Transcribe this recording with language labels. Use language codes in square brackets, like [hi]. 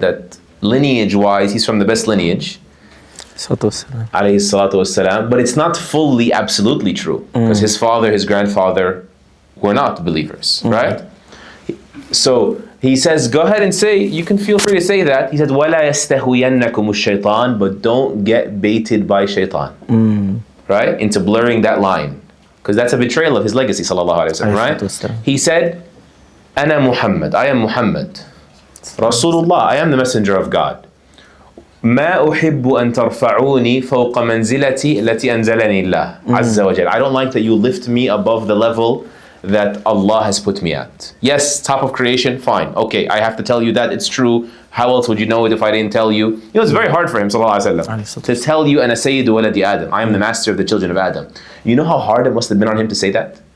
[en] That lineage-wise, he's from the best lineage. Alayhi salatu wassalam. But it's not fully, absolutely true. Because his father, his grandfather were not believers, right? So he says, go ahead and say, you can feel free to say that. [ar] He said, وَلَا يَسْتَهُيَنَّكُمُ الشَّيْطَانِ. [en] But don't get baited by shaitan, right? Into blurring that line. Because that's a betrayal of his legacy, sallallahu alayhi wa sallam, right? He said, أَنَا Muhammad, I am Muhammad. Rasulullah, I am the messenger of God. [ar] ما أحب أن ترفعوني فوق منزلتي التي أنزلني الله عز وجل. [en] I don't like that you lift me above the level that Allah has put me at. Yes, top of creation, fine. Okay, I have to tell you that it's true. How else would you know it if I didn't tell you? You know, it's very hard for him, sallallahu alaihi wasallam, to tell you, أنا سيد ولد Adam. I am the master of the children of Adam. You know how hard it must have been on him to say that?